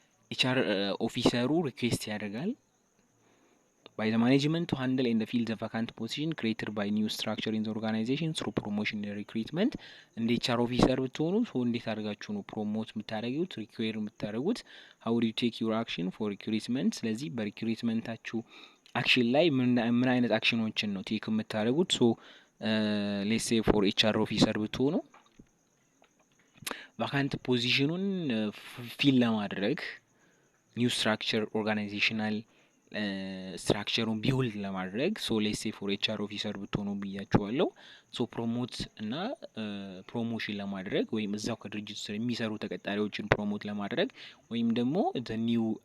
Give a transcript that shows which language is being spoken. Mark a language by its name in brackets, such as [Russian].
[Amharic] HR ኦፊሰሩ ሪኩዌስት ያደርጋል [English] by the management to handle and fill the vacant position created by new structure in the organization through promotion and recruitment። [Amharic] እንደ HR ኦፊሰር ብትሆኑ ሶ እንዴት አድርጋችሁ ነው ፕሮሞት የምታደርጉት ሪኩዌር የምታደርጉት? [English] how would you take your action for recruitment? [Amharic] ስለዚህ በሪክሩትመንታችሁ አክሽን ላይ ምን አይነት አክሽኖችን ነው ቴክ የምታደርጉት? ሶ ሌትስ ሴይ ፎር ኤችአር ኦፊሰር ብትሆኑ ቫካንት ፖዚሽኑን ፊል ለማድረግ ኒው ስትራክቸር ኦርጋናይዜሽናል ስትራክቸሩን ቢውልድ ለማድረግ ሶ ሌትስ ሴይ ፎር ኤችአር ኦፊሰር ብትሆኑ ብያችኋለሁ። ሶ ፕሮሞት እና ፕሮሞሽን ለማድረግ ወይም እዛው ከድርጅቱ ስር የሚሰሩ ተቀጣሪዎችን ፕሮሞት ለማድረግ ወይም ደግሞ ዘ ኒው